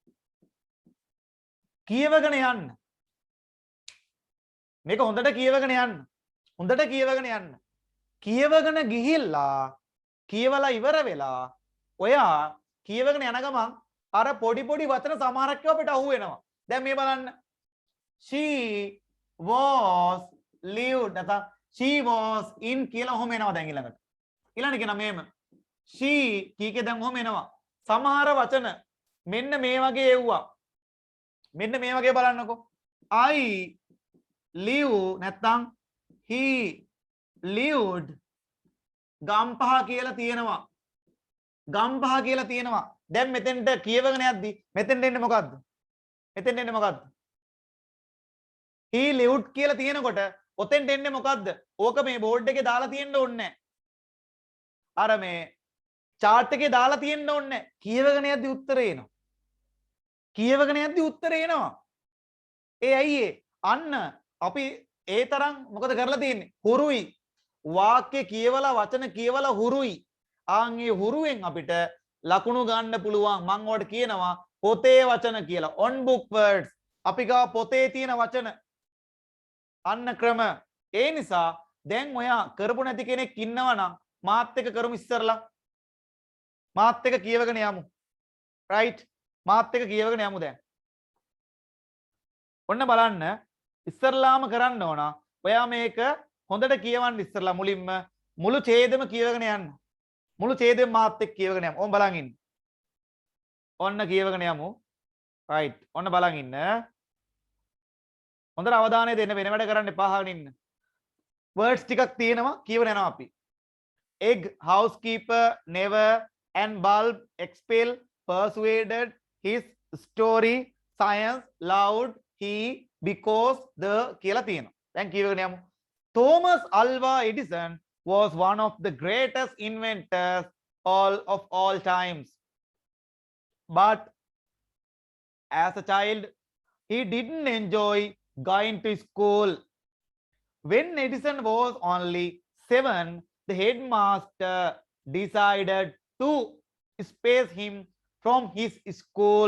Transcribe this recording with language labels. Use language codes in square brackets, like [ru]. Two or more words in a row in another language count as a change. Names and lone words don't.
[si] කියවගෙන යන්න. මේක හොඳට කියවගෙන යන්න. හොඳට කියවගෙන යන්න. කියවගෙන ගිහිල්ලා කියවලා ඉවර වෙලා ඔයා කියවගෙන යන ගමන් අර පොඩි පොඩි වචන සමහරක් අපිට අහු වෙනවා. දැන් මේ බලන්න. [en] She was lived [si] නැත්නම් [en] she was in [si] කියලා ඔහොම එනවා දැන් ඊළඟට. ඊළඟට කියන මේම she කීකේ දැන් ඔහොම එනවා. සමහර වචන මෙන්න මේ වගේ එව්වා. මෙන්න මේ වගේ බලන්නකෝ. [en] I live [si] නැත්නම් [en] he lived [si] ගම්පහ කියලා තියෙනවා. ගම්පහ කියලා තියෙනවා. දැන් මෙතෙන්ට කියවගෙන යද්දි මෙතෙන්ට එන්නේ මොකද්ද? මෙතෙන්ට එන්නේ මොකද්ද? [en] he lived [si] කියලා තියෙනකොට ඔතෙන්ට එන්නේ මොකද්ද? ඕක මේ බෝඩ් එකේ දාලා තියෙන්න ඕනේ නැහැ. අර මේ chart එකේ දාලා තියෙන්න ඕනේ නැහැ. කියවගෙන යද්දි උත්තරේ එනවා. කියවගෙන යද්දි උත්තරේ එනවා. ඒ ඇයි අන්න අපි ඒ තරම් මොකද කරලා තියෙන්නේ? හුරුයි. වාක්‍ය කියවලා වචන කියවලා හුරුයි. ආන් ඒ හුරුවෙන් අපිට ලකුණු ගන්න පුළුවන්. මම ඔයාලට කියනවා පොතේ වචන කියලා. [en] on book words. [si] අපි ගාව පොතේ තියෙන වචන. අන්න ක්‍රම. ඒ නිසා දැන් ඔයා කරපො නැති කෙනෙක් ඉන්නවා නම් මාත් එක්ක කරමු ඉස්සරලා. මාත් එක්ක කියවගෙන යමු. right? මාත් එක්ක කියවගෙන යමු දැන්. ඔන්න බලන්න ඉස්සරලාම කරන්න ඕන. ඔයා මේක හොඳට කියවන්න ඉස්සරලා මුලින්ම මුළු ඡේදෙම කියවගෙන යන්න. මුළු ඡේදෙම මාත් එක්ක කියවගෙන යමු. ඕම් බලන් ඉන්න. ඔන්න කියවගෙන යමු. right. ඔන්න බලන් ඉන්න. හොඳට අවධානය දෙන්න වෙන වැඩ කරන්න එපා අහගෙන ඉන්න. words ටිකක් තියෙනවා කියවගෙන යනවා අපි. [en] egg, housekeeper, never and bulb, expel, persuaded, his, story, science, loud, he, because, the [si] කියලා තියෙනවා. දැන් කියවගෙන යමු. [en] Thomas Alva Edison was one of the greatest inventors of all times. But as a child, he didn't enjoy going to school. When Edison was only 7, the headmaster decided to space him from his school.